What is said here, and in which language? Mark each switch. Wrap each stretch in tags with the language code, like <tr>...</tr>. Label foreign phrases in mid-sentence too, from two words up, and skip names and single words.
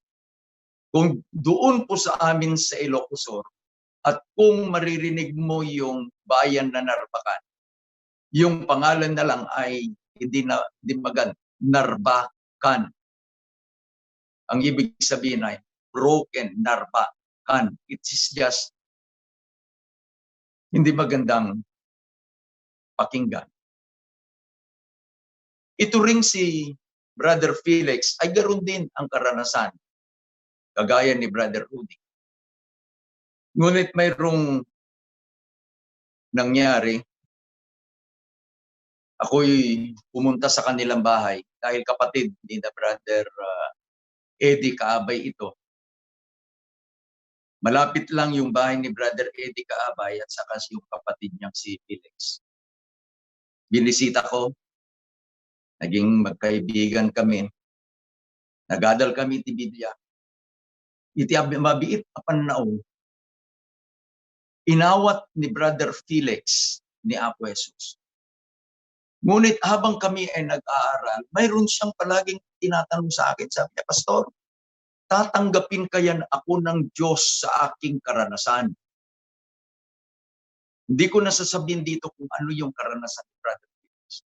<tl>Kung doon po sa amin sa Ilocos Sur, at kung maririnig mo yung bayan na Narvacan, yung pangalan na lang ay hindi maganda, Narvacan. Ang ibig sabihin ay broken, Narvacan.</tl> <en>It is just</en> <tl>hindi magandang pakinggan. Ito ring si Brother Felix ay garon din ang karanasan, kagaya ni Brother Rudy. Ngunit mayroong nangyari. Ako'y pumunta sa kanilang bahay dahil kapatid ni na Brother Eddie Kaabay ito. Malapit lang yung bahay ni Brother Eddie Kaabay at saka yung kapatid niyang si Felix. Binisita ko, naging magkaibigan kami,</tl> <ilo>nagadal kami ti Biblia. Iti mabiit apan nao. Inawat ni Brother Felix ni Apo Jesus.</ilo> <tl>Ngunit habang kami ay nag-aaral, mayroon siyang palaging tinatanong sa akin. Sabi niya, Pastor, tatanggapin kaya ako ng Diyos sa aking karanasan? Hindi ko nasasabihin dito kung ano yung karanasan ni Brother Felix.</tl>